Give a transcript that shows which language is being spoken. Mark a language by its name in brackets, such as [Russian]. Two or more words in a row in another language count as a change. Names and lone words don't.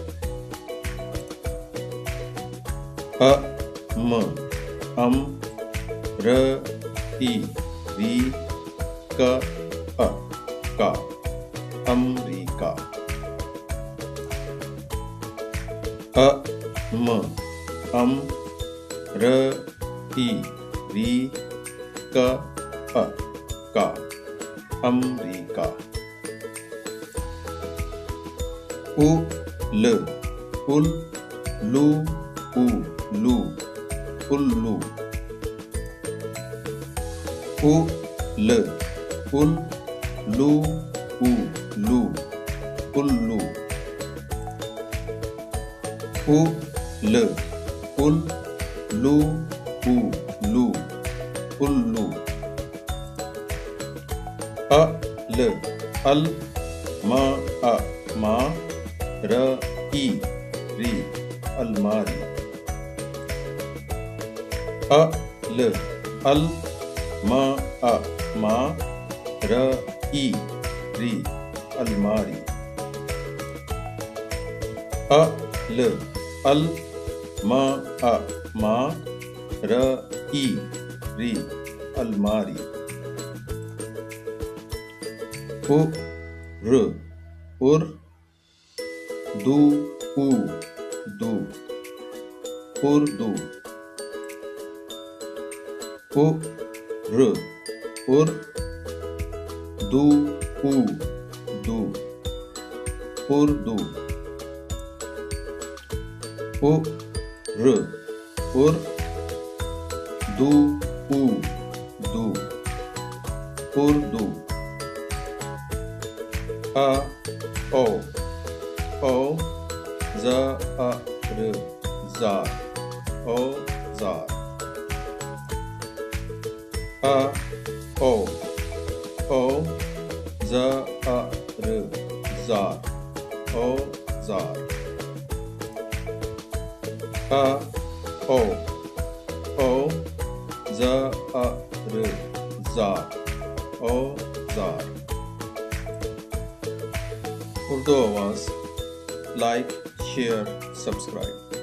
[Hindi] अ म अम र ई री क अ का अमरीका। अ म अम र ई री क अ का अमरीका। उ ल उल लू उ लू उल्लू। उ ल उल लू उ लू उल्लू। उ ल उल लू उ लू उल्लू। अ ल अल म अ मा र ई री अलमारी। अ ल अल म अ मा र ई री अलमारी। अ ल अल म अ मा र ई री अलमारी। उ र उर दू उ दू उर्दू। उ र उर दू उ दू उर्दू। उ र उर दू उ दू उर्दू। अ ओ ज अ र जार औजार। अ ओ ओ ज़ अ र ज़र ओ ज़र a o o za a r zar o zar उर्दू आवाज़ [English] like share subscribe.